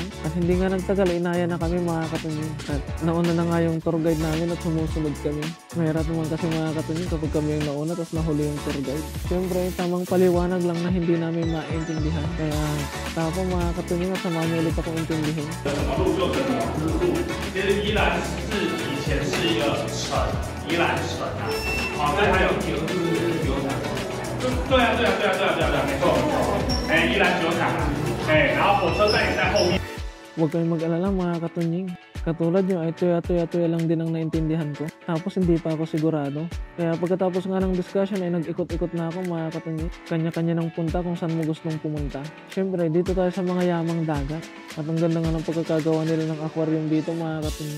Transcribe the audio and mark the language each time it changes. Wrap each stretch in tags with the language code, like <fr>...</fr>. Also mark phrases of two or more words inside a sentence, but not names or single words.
<tl>At hindi nga nagtagal, inaya na kami mga katunying. At nauna na nga yung tour guide namin at sumusunod kami. Mahirap naman kasi mga katunying kapag kami yung nauna tapos nahuli yung tour guide. Syempre tamang paliwanag lang na hindi namin maintindihan. Kaya tapos mga katunying at samahan niyo ulit ako intindihin.</tl> <zh>其实宜兰是以前是一个城，宜兰城啊，好，所以还有酒厂，对啊，没错，宜兰酒厂啊，然后火车站也在后面。</zh> <tl>Huwag kayong mag-alala mga katunying. Katulad nyo ay tuya lang din ang naintindihan ko. Tapos hindi pa ako sigurado. Kaya pagkatapos nga ng discussion ay nag-ikot-ikot na ako mga katunying. Kanya-kanya ng punta kung saan mo gustong pumunta. Siyempre dito tayo sa mga yamang dagat. At ang ganda nga ng pagkakagawa nila ng aquarium dito mga katunying.</tl>